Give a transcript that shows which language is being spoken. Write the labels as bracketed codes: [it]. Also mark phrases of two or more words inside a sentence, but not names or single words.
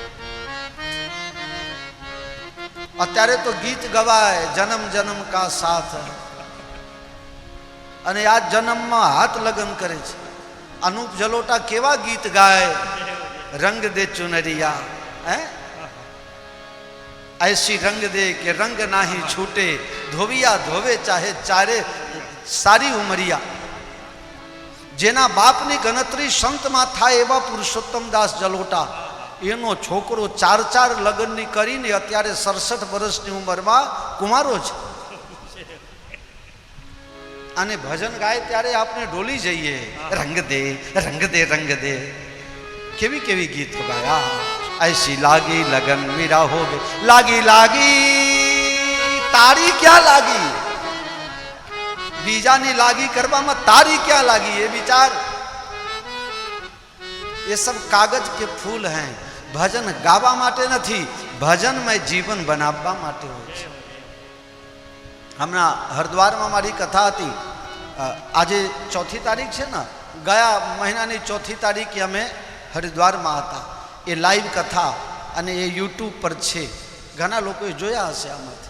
[gu] અત્યારે તો ગીત ગવાય [hi] जन्म जन्म का साथ [gu] અને આ જન્મ મેં હાથ લગન કરે છે. અનૂપ જલોટા કેવા ગીત ગાય, [hi] रंग दे चुनरिया ऐसी रंग दे के रंग नाही छूटे, धोबिया धोवे चाहे चारे सारी उमरिया. [gu] જેના બાપની ગણતરી સંતમાં થાય એવા પુરુષોત્તમદાસ જલોટા, એનો છોકરો 4 લગ્નની કરીને અત્યારે 67 વર્ષની ઉંમરમાં કુમારો છે. અને ભજન ગાય ત્યારે આપણે ડોલી જઈએ, [hi] रंग दे रंग दे रंग दे. [gu] કેવી કેવી ગીતો ગાયા. [hi] ऐसी लागी लगन मेरा हो गए, [gu] લાગી લાગી તારી ક્યાં લાગી, બીજાની લાગી કરવામાં તારી ક્યાં લાગી. [hi] ये विचार, ये सब कागज के फूल हैं. [gu] ભજન ગાવા માટે નથી, ભજનમાં જીવન બનાવવા માટે હોય છે. હમણાં હરિદ્વારમાં મારી કથા હતી. આજે 4મી તારીખ છે ને, ગયા મહિનાની 4મી તારીખે અમે હરિદ્વારમાં હતા. એ લાઈવ કથા અને એ યુટ્યુબ પર છે, ઘણા લોકોએ જોયા હશે આમાંથી.